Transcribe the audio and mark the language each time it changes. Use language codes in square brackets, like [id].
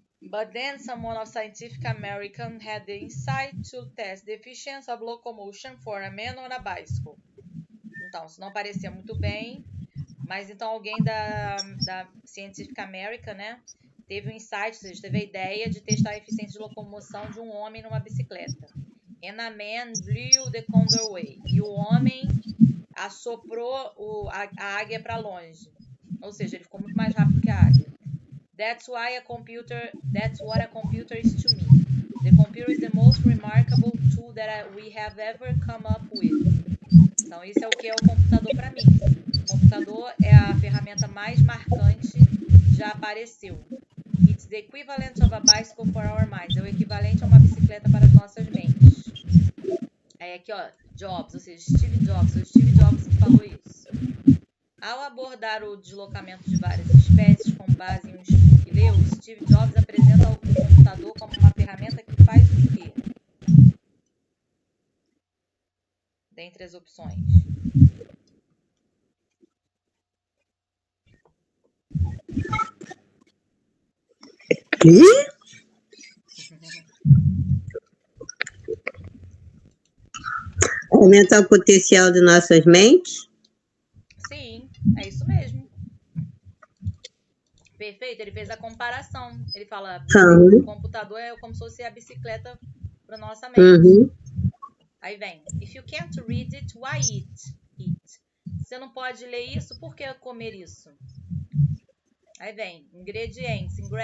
[en] But then someone of Scientific American had the insight to test the efficiency of locomotion for a man on a bicycle. [pt] Então, isso não parecia muito bem, mas então alguém da Scientific American, né, teve um insight, ou seja, teve a ideia de testar a eficiência de locomoção de um homem numa bicicleta. [en] And a man blew the condor away. [pt] E o homem assoprou a águia para longe. Ou seja, ele ficou muito mais rápido que a águia. [en] That's what a computer is to me. The computer is the most remarkable tool that we have ever come up with. [pt] Então, isso é o que é o computador para mim. O computador é a ferramenta mais marcante que já apareceu. [en] It's the equivalent of a bicycle for our minds. [pt] É o equivalente a uma bicicleta para as nossas mentes. Aí aqui, ó, Jobs, ou seja, Steve Jobs. Foi o Steve Jobs que falou isso. Ao abordar o deslocamento de várias espécies com base em um estudo que leu, Steve Jobs apresenta o computador como uma ferramenta que faz o quê? Dentre as opções. Aumentar o potencial de nossas mentes? Sim, é isso mesmo. Perfeito, ele fez a comparação. Ele fala, o computador é como se fosse a bicicleta para nossa mente. Aí vem, [en] if you can't read it, why eat it? [pt] Você não pode ler isso, por que comer isso? Aí vem, ingredients.